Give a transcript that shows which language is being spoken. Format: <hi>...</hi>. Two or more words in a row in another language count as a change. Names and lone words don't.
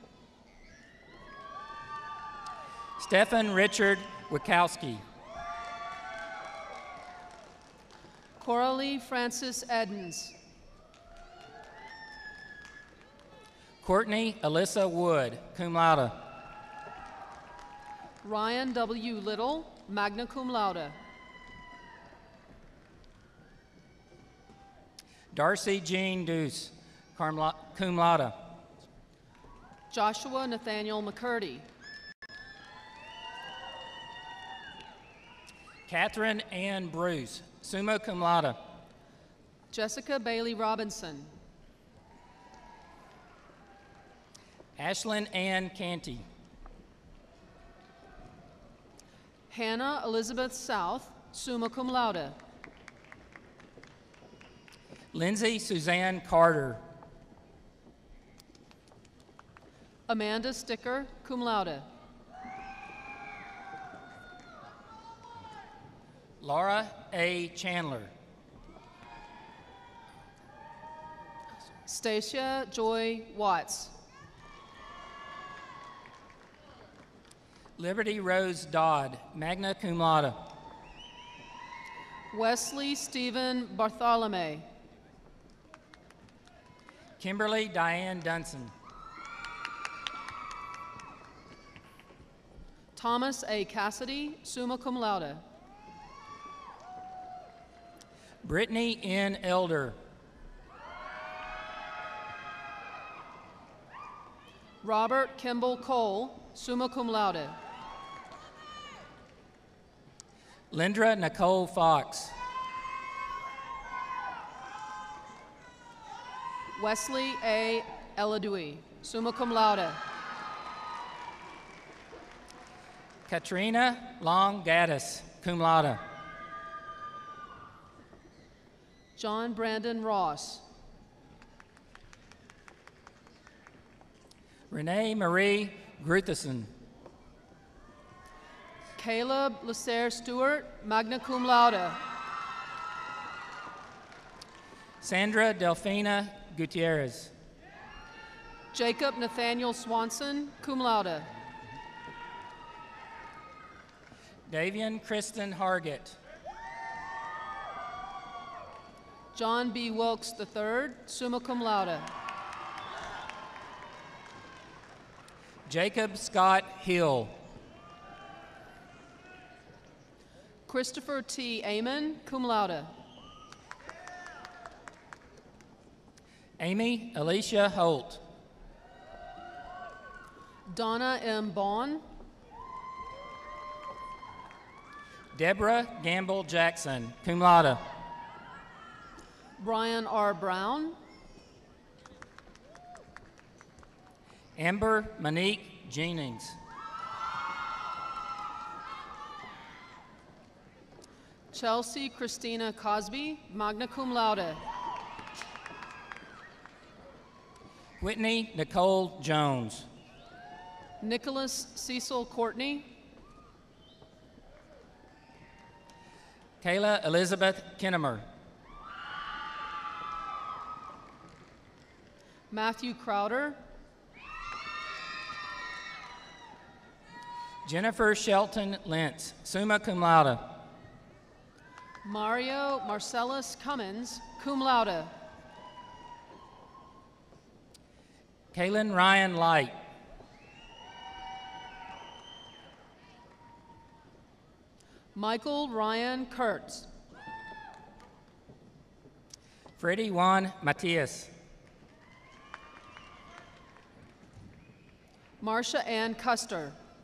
<en>Stephen Richard Wikowski. Coralie Francis Edens. Courtney Alyssa Wood,</en> <la>cum laude.</la> <en>Ryan W. Little,</en> <la>magna cum laude.</la> <en>Darcy Jean Deuce,</en> <la>cum laude.</la> <en>Joshua Nathaniel McCurdy. Catherine Ann Bruce,</en> <la>summa cum laude.</la> <en>Jessica Bailey Robinson. Ashlyn Ann Canty. Hannah Elizabeth South,</en> <la>summa cum laude.</la> <en>Lindsay Suzanne Carter. Amanda Sticker,</en> <la>cum laude.</la> <en>Laura A. Chandler. Stacia Joy Watts. Liberty Rose Dodd,</en> <la>magna cum laude.</la> <en>Wesley Stephen Bartholomew. Kimberly Diane Dunson. Thomas A. Cassidy,</en> <la>summa cum laude.</la> <en>Brittany N. Elder. Robert Kimball Cole,</en> <la>summa cum laude.</la> <en>Lindra Nicole Fox. Wesley A.</en> <la>Eladui, summa cum laude.</la> <en>Katrina Long Gaddis,</en> <la>cum laude.</la> <en>John Brandon Ross. Renee Marie Grutheson. Caleb Lasser Stewart,</en> <la>magna cum laude.</la> <en>Sandra Delfina Gutierrez. Jacob Nathaniel Swanson,</en> <la>cum laude.</la> <en>Davian Kristen Hargett. John B.</en> <la>Wilkes III, summa cum laude.</la> <en>Jacob Scott Hill. Christopher T. Amon,</en> <la>cum laude.</la> <en>Amy Alicia Holt. Donna M. Bond. Deborah Gamble Jackson,</en> <la>cum laude.</la> <en>Brian R. Brown. Amber Monique Jennings. Chelsea Christina Cosby,</en> <la>magna cum laude.</la> <en>Whitney Nicole Jones. Nicholas Cecil Courtney. Kayla Elizabeth Kinnemer. Matthew Crowder. Jennifer Shelton Lentz,</en> <la>summa cum laude.</la> <en>Mario Marcellus Cummins,</en> <la>cum laude.</la> <en>Kaylin Ryan Light. Michael Ryan Kurtz. Freddie Juan Matias. Marcia Ann Custer.</en>